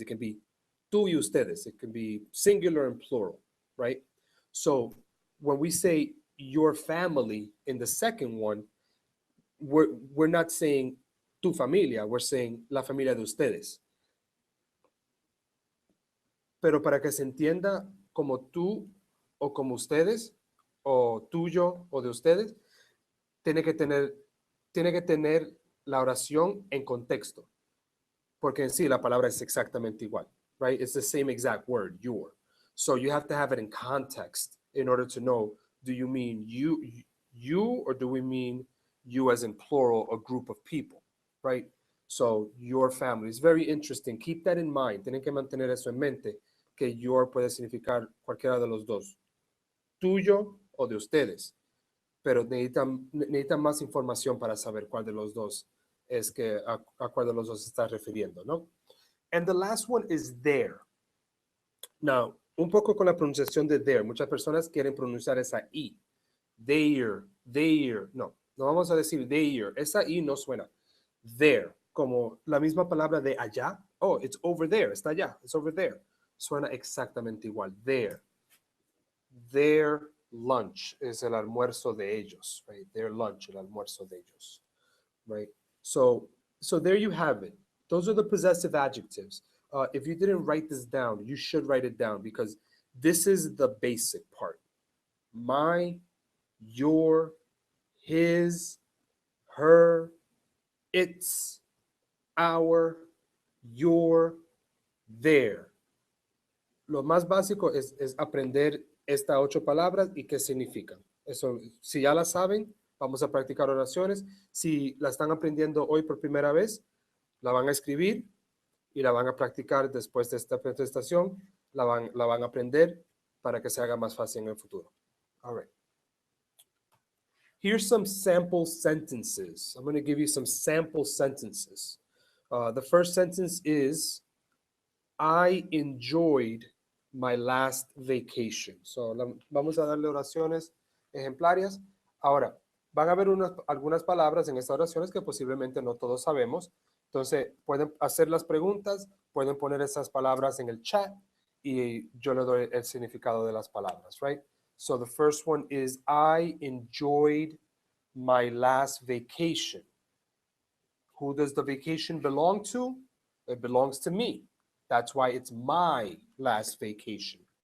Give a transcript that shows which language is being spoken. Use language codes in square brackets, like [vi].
[en] It can be [es] tú y ustedes. [en] It can be singular and plural, right? So when we say your family in the second one, we're not saying [es] tu familia, [en] we're saying [es] la familia de ustedes. Pero para que se entienda como tú o como ustedes, o tuyo o de ustedes, tiene que tener, tiene que tener la oración en contexto. Porque en sí la palabra es exactamente igual, [en] right? It's the same exact word, your. So you have to have it in context in order to know, do you mean you, or do we mean you as in plural, a group of people, right? So your family is very interesting. Keep that in mind. [es] Tienen que mantener eso en mente, que your puede significar cualquiera de los dos, tuyo o de ustedes, pero necesitan más información para saber cuál de los dos es que a cuál de los dos se está refiriendo, ¿no? [en] And the last one is there. [es] Now, un poco con la pronunciación de there. Muchas personas quieren pronunciar esa I. There. No, no vamos a decir there. Esa I no suena. There, como la misma palabra de allá. [en] Oh, it's over there. [es] Está allá. [en] It's over there. [es] Suena exactamente igual. [en] There. Their lunch [es] es el almuerzo de ellos, [en] right? Their lunch, [es] el almuerzo de ellos, [en] right? So there you have it. Those are the possessive adjectives. If you didn't write this down, you should write it down because this is the basic part. My, your, his, her, its, our, your, their. [es] Lo más básico es aprender estas 8 palabras y qué significan. Eso, si ya la saben, vamos a practicar oraciones. Si la están aprendiendo hoy por primera vez, la van a escribir y la van a practicar después de esta presentación. La van a aprender para que se haga más fácil en el futuro. [en] All right. Here's some sample sentences. I'm going to give you some sample sentences. The first sentence is, I enjoyed my last vacation. [es] So, vamos a darle oraciones ejemplarias. Ahora, van a haber algunas palabras en estas oraciones que posiblemente no todos sabemos. Entonces, pueden hacer las preguntas, pueden poner esas palabras en el chat y yo le doy el significado de las palabras, [en] right? So, the first one is, I enjoyed my last vacation. Who does the vacation belong to? It belongs to me. That's why it's my last vacation.